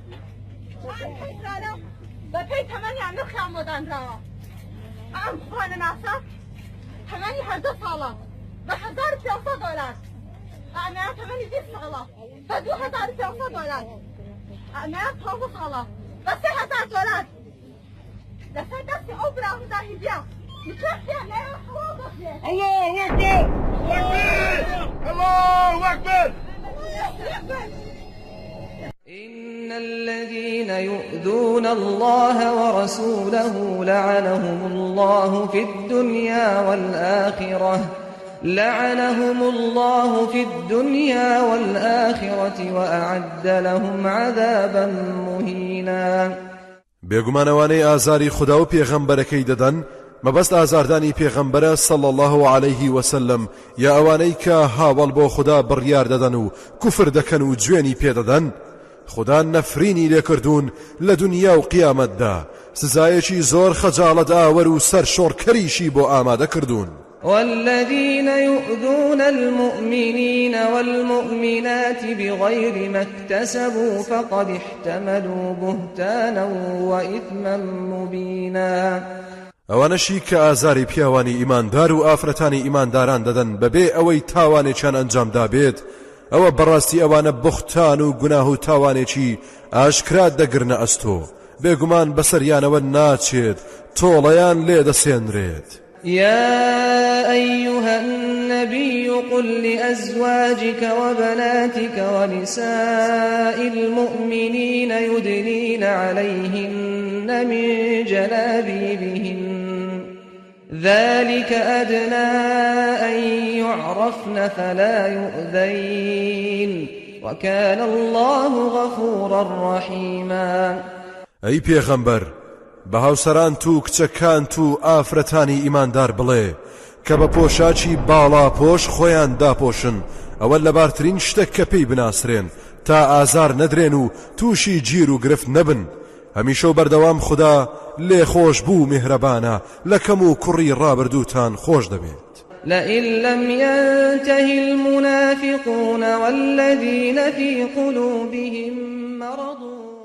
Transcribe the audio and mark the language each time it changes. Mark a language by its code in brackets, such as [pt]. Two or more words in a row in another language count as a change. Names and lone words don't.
[ckb] بەپێی تەمەنیان نرخیان بۆدانراوە ئەم خوانە ناسا تەمەنی هەردە ساڵە بە $1500 ئەمەیان تەمەنی 20 ساڵە بە $2500 ئەمەیان 12 ساڵە بە $3000 لەسەر دەستی ئەو برا مزاحیبیە نکاحیان لە ئێوە حەڵاڵ دەخرێت. [ar] الله ئەکبەر الله ئەکبەر. إن الذين يؤذون الله ورسوله لعنهم الله في الدنيا والآخرة وأعد لهم عذابا مهينا. [ckb] بێگومانەوانەی ئازاری خوددا و پێغەمبەرەکەی دەدەن مەبەست ئازاردانی پێغەمبەرە [ar] صلی الله عليه وسلم [ckb] یا ئەوانەی کە هاوڵ بۆ خوددا بڕیار دەدەن و کوفر دەکەن و گوێنی پێدەدەن خدا نەفرینی لێکردوون لە دنیا و قیامەتدا سزایەکی زۆر خەجاڵەت ئاوەر و سەرشۆڕکەریشی بۆ ئامادە کردوون. [ar] والذين يؤذون المؤمنين والمؤمنات بغير ما اكتسبوا فقد احتملوا بهتانا وإثما مبينا. [ckb] ئەوانەشی کە ئازاری پیاوانی ئیماندار و ئافرەتانی ئیمانداران دەدەن بەبێ ئەوەی تاوانێکیان ئەنجامدا بێت ئەوە بەڕاستی ئەوانە بوختان و گوناه و تاوانێکی ئاشکرات دەگرنە ئەستۆ بێگومان بەسەریانەوە ناچێت تۆڵەیان لێدەسێنرێت. [ar] يا أيها النبي قل لأزواجك وبناتك ونساء المؤمنين يدنين عليهن من جلابيبهن ذلك أدنى أن يعرفن فلا يؤذين وكان الله غفورا رحيما. [ckb] أي پیغمبر بە هاوسەران و کچەکان و ئافرەتانی ئیماندار بڵێ کە بە پۆشاچی باڵا پۆش خۆیان داپۆشن ئەوە لەبارترین شتێک کە پێی بناسرێن تا ئازار نەدرێن و تووشی گیر و گرفت نەبن. هەمیشە و بەردەوام خوددا لێ خۆش بوو میهرەبانە لە کەم و کوڕی ڕابردووتان خۆش دەبێت. [ar] لئن لم ينته المنافقون والذين في قلوبهم مرض